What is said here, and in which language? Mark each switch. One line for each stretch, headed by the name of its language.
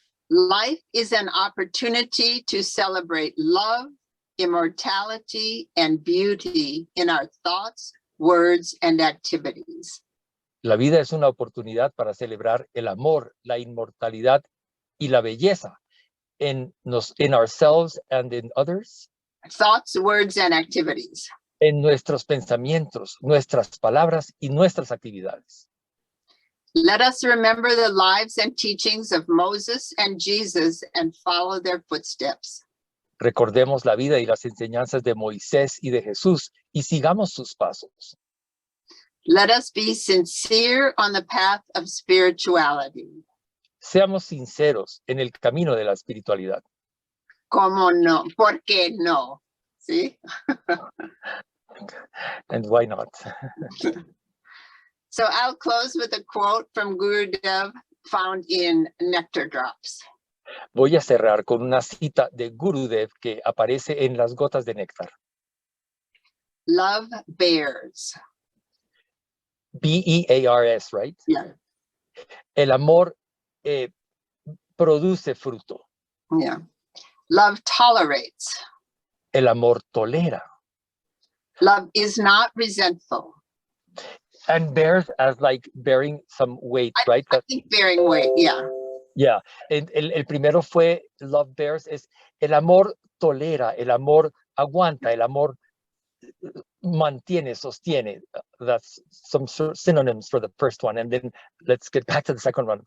English: Life is an opportunity to celebrate love, immortality, and beauty in our thoughts, words, and activities.
Spanish: La vida es una oportunidad para celebrar el amor, la inmortalidad y la belleza
English: in ourselves and in others. Thoughts, words, and activities.
Spanish: En nuestros pensamientos, nuestras palabras y nuestras actividades.
English: Let us remember the lives and teachings of Moses and Jesus and follow their footsteps.
Spanish: Recordemos la vida y las enseñanzas de Moisés y de Jesús y sigamos sus pasos.
English: Let us be sincere on the path of spirituality.
Spanish: Seamos sinceros en el camino de la espiritualidad. ¿Cómo no? ¿Por qué no? ¿Sí?
English: And why not? So I'll close with a quote from Gurudev found in Nectar Drops.
Spanish: Voy a cerrar con una cita de Gurudev que aparece en las gotas de néctar.
English: Love bears. B-E-A-R-S, right? Yeah,
Spanish: El amor produce fruto.
English: yeah. Love tolerates.
Spanish: El amor tolera.
English: Love is not resentful. And bears as like bearing some weight, right? I think bearing weight, yeah. Yeah.
Spanish: El primero fue
English: love bears,
Spanish: es el amor tolera, el amor aguanta, el amor mantiene, sostiene.
English: That's some synonyms for the first one. And then let's get back to the second one.